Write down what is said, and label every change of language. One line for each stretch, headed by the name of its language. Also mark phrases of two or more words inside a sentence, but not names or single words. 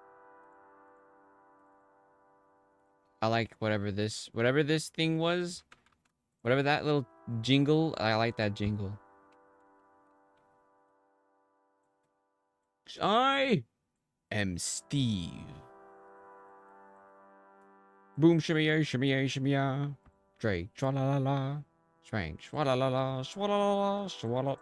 English: I like whatever this thing was. Whatever that little jingle, I like that jingle. I am Steve. Boom shimmy ya, shimmy ya, shimmy ya. Drake, shwa la la la. Swank, shwa la la la, shwa la la la, shwa la.